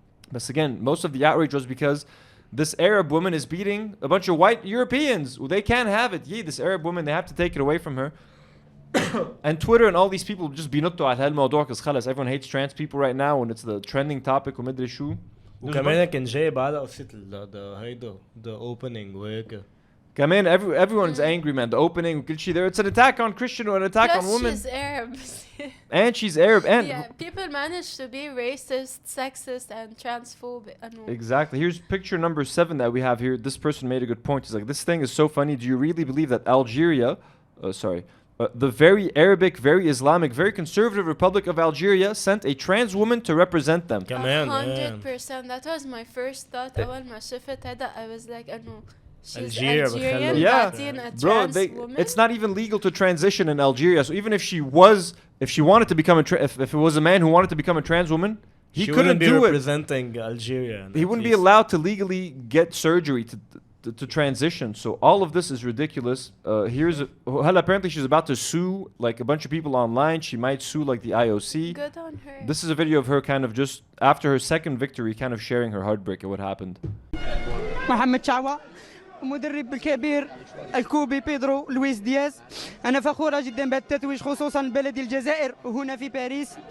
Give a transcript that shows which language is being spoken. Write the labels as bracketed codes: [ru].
[en] But again, most of the outrage was because this Arab woman is beating a bunch of white Europeans. Well, they can't have it. This Arab woman, they have to take it away from her. And Twitter and all these people just [ar] بينطوا على هالموضوع [en] because [ar] خلص [en] everyone hates trans people right now and it's the trending topic [ar] ومدري شو. وكمان كان جايب على قصة هيدا [en] the opening [ar] وهيك. كمان [en] everyone's angry, man. The opening [ar] وكل شيء [en] there. It's an attack on Christian or an attack on women. She's Arab. And she's Arab. And people manage to be racist, sexist, and transphobic. Exactly. Here's picture number 7 that we have here. This person made a good point. He's like, this thing is so funny. Do you really believe that Algeria, the very Arabic, very Islamic, very conservative Republic of Algeria sent a trans woman to represent them? 100%. That was my first thought. [ar] أول ما شفت هذا, [en] I was like, she's Algerian. Yeah, bro, it's not even legal to transition in Algeria. So even if she wanted to become if it was a man who wanted to become a trans woman, he couldn't do it. Representing Algeria. He wouldn't be allowed to legally get surgery to transition. So all of this is ridiculous. Apparently she's about to sue like a bunch of people online. She might sue like the IOC. Good on her. This is a video of her kind of just after her second victory, kind of sharing her heartbreak at what happened. [ar] محمد شعوة مدرب الكبير الكوبي بيدرو لويس دياز. أنا فخورة جدا بالتتويج خصوصا بلدي الجزائر وهنا في باريس.